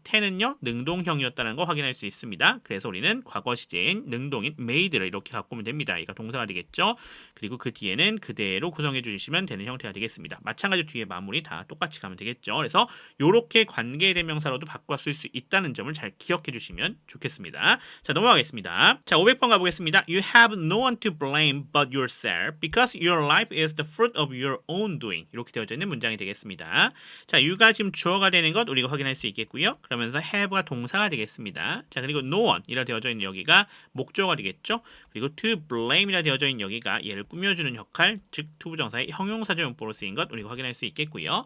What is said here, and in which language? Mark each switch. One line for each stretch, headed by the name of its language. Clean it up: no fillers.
Korean: ten은요 능동형이었다는 거 확인할 수 있습니다. 그래서 우리는 과거 시제인 능동인 made를 이렇게 갖고 오면 됩니다. 이가 동사가 되겠죠. 그리고 그 뒤에는 그대로 구성해 주시면 되는 형태가 되겠습니다. 마찬가지로 뒤에 마무리 다 똑같이 가면 되겠죠. 그래서 이렇게 관계대명사로도 바꿔 쓸 수 있다는 점을 잘 기억해 주시면 좋겠습니다. 자, 넘어가겠습니다. 자, 500번 가보겠습니다.
English: You have no one to blame but yourself because your life is the fruit of your own doing.
Korean: 이렇게 되어져 있는 문장이 되겠습니다. 자, you가 지금 주어가 되는 것 우리가 확인할 수 있겠고요. 그러면서 have가 동사가 되겠습니다. 자, 그리고 no one 이라 되어져 있는 여기가 목적어가 되겠죠. 그리고 to blame 이라 되어져 있는 여기가 얘를 꾸며주는 역할, 즉 투부정사의 형용사적 용법으로 쓰인 것 우리가 확인할 수 있겠고요.